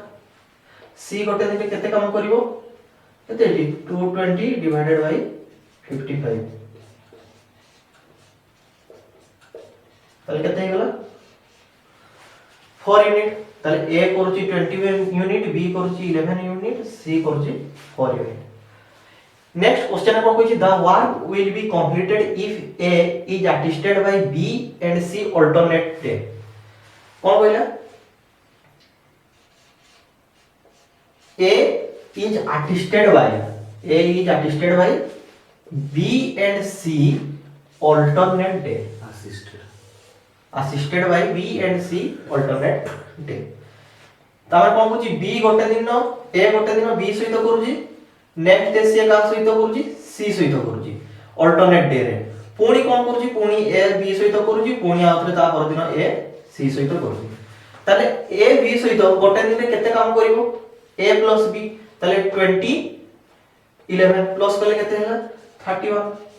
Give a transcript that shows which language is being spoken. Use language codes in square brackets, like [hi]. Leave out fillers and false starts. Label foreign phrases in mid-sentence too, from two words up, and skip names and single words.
[or] C ଗୋଟେ ଦିନ ରେ କେତେ କାମ କରିବ କେତେ 220 [en] divided by [or] 55 ତାହାଲେ କେତେ ହେ ଗଲା 4 ୟୁନିଟ। ତାହାଲେ A କରୁଛି 20 ୟୁନିଟ, B କରୁଛି 11 ୟୁନିଟ, C କରୁଛି 4 ୟୁନିଟ। [en] next question [or] କୁ କହୁଛି [en] the work will be completed if A is attested by B and C alternate day. [or] କଣ କହିଲା [en] A is attested by B and C alternate day. Assisted by B and C alternate day. [or] ତାପର କଣ କହୁଛି B ଗୋଟେ ଦିନ A ଗୋଟେ ଦିନ B ସହିତ କରୁଛି, [en] next day [or] C କା ସହିତ କରୁଛି, C ସହିତ କରୁଛି, C सहित करूछि [en] alternate day [or] ରେ। ପୁଣି କଣ କରୁଛି ପୁଣି A B ସହିତ କରୁଛି, ପୁଣି ଆଉଥରେ ତା ପର ଦିନ A C ସହିତ କରୁଛି। ତାହାଲେ A B ସହିତ ଗୋଟେ ଦିନ ରେ କେତେ କାମ କରିବ [en] A plus B [or] ତାହାଲେ 20 11 ପ୍ଲସ କଲେ କେତେ ହେଲା 31।